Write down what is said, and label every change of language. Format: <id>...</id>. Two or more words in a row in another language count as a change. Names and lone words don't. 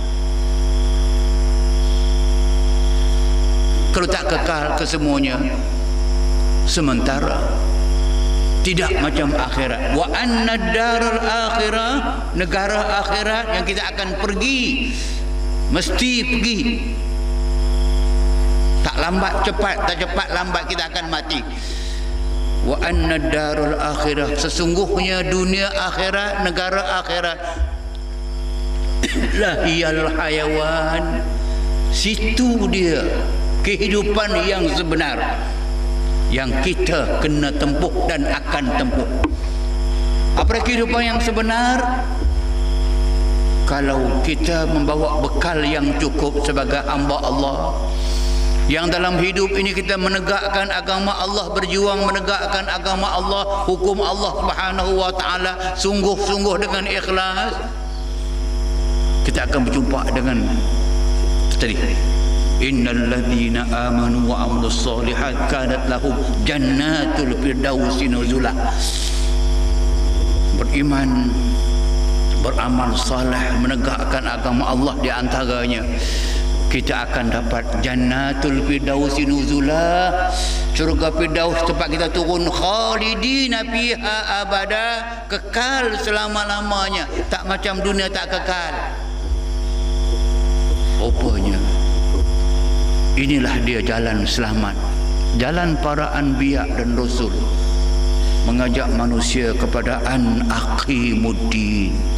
<ms>Kalau tak kekal kesemuanya sementara, tidak macam akhirat.</ms> <ar>وأن الدار الآخرة,</ar> <ms>negara akhirat yang kita akan pergi, mesti pergi. Tak lambat cepat, tak cepat lambat kita akan mati.</ms> <ar>وأن الدار الآخرة,</ar> <ms>sesungguhnya dunia akhirat, negara akhirat,</ms> <ar>لهي الحيوان,</ar> <ms>situ dia kehidupan yang sebenar yang kita kena tempuh dan akan tempuh. Apa kehidupan yang sebenar? Kalau kita membawa bekal yang cukup sebagai hamba Allah, yang dalam hidup ini kita menegakkan agama Allah, berjuang menegakkan agama Allah, hukum Allah</ms> <ar>سبحانه وتعالى</ar> <ms>sungguh-sungguh dengan ikhlas, kita akan berjumpa dengan tadi,</ms> <ar>إن الذين آمنوا وعملوا الصالحات كانت لهم جنات الفردوس نزلا.</ar> <ms>Beriman, beramal saleh, menegakkan agama Allah, di antaranya kita akan dapat</ms> <ar>جنات الفردوس نزلا,</ar> <ms>syurga firdaus tempat kita turun,</ms> <ar>خالدين فيها أبدا,</ar> <ms>kekal selama-lamanya, tak macam dunia tak kekal. Rupanya inilah dia jalan selamat, jalan para anbiya dan rasul. mengajak manusia kepada</ms> <ar>أن أقيموا الدين.</ar>